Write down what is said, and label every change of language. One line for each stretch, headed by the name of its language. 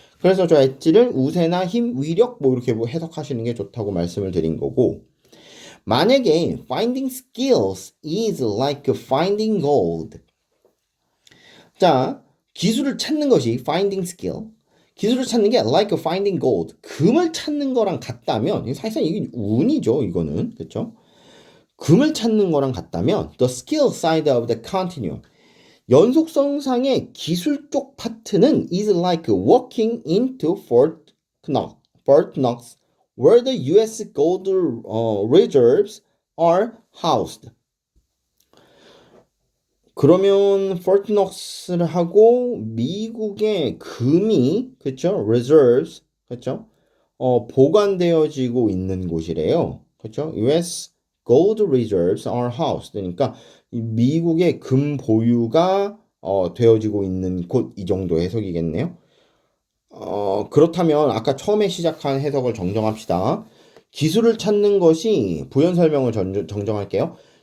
Korean: 그래서 저 엣지를 우세나 힘, 위력 뭐 이렇게 뭐 해석하시는 게 좋다고 말씀을 드린 거고, 만약에
English: finding skills is like finding gold.
Korean: 자, 기술을 찾는 것이
English: finding skill.
Korean: 기술을 찾는 게
English: like finding gold.
Korean: 금을 찾는 거랑 같다면, 사실상 이게 운이죠, 이거는. 그렇죠? 금을 찾는 거랑 같다면
English: the skill side of the continuum.
Korean: 연속성상의 기술 쪽 파트는
English: is like walking into Fort Knox, where the U.S. gold reserves are housed.
Korean: 그러면 포트녹스를 하고 미국의 금이 그쵸? reserves 그쵸? 보관되어지고 있는 곳이래요. 그쵸?
English: US gold reserves are housed.
Korean: 그러니까 미국의 금 보유가 되어지고 있는 곳 이 정도 해석이겠네요. 그렇다면 아까 처음에 시작한 해석을 정정합시다. 기술을 찾는 것이 부연 설명을 정정할게요.